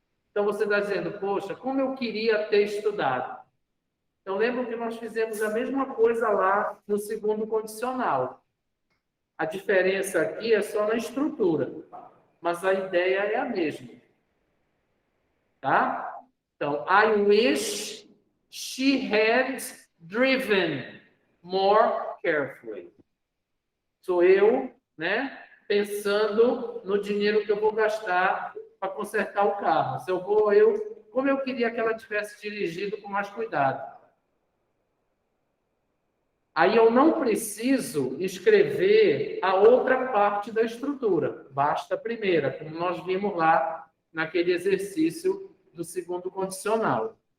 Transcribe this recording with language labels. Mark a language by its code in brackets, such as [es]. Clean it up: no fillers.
[pt] Então, você está dizendo, poxa, como eu queria ter estudado. Então, lembram que nós fizemos a mesma coisa lá no segundo condicional. A diferença aqui é só na estrutura, mas a ideia é a mesma. Tá? Então, [en] I wish she had driven more carefully. [pt] Sou eu, né, pensando no dinheiro que eu vou gastar para consertar o carro. Se eu vou, como eu queria que ela tivesse dirigido com mais cuidado. Aí eu não preciso escrever a outra parte da estrutura, basta a primeira, como nós vimos lá naquele exercício do segundo condicional.